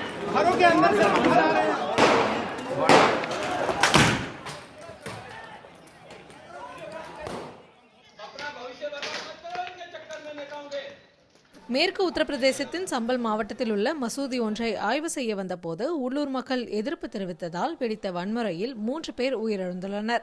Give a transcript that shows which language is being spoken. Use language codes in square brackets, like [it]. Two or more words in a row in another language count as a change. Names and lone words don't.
[hi] घरों के अंदर से बाहर आ रहे हैं। [ta] மேற்கு உத்தரப்பிரதேசத்தின் சம்பல் மாவட்டத்தில் உள்ள மசூதி ஒன்றை ஆய்வு செய்ய வந்தபோது உள்ளூர் மக்கள் எதிர்ப்பு தெரிவித்ததால் வெடித்த வன்முறையில் 3 பேர் உயிரிழந்துள்ளனர்.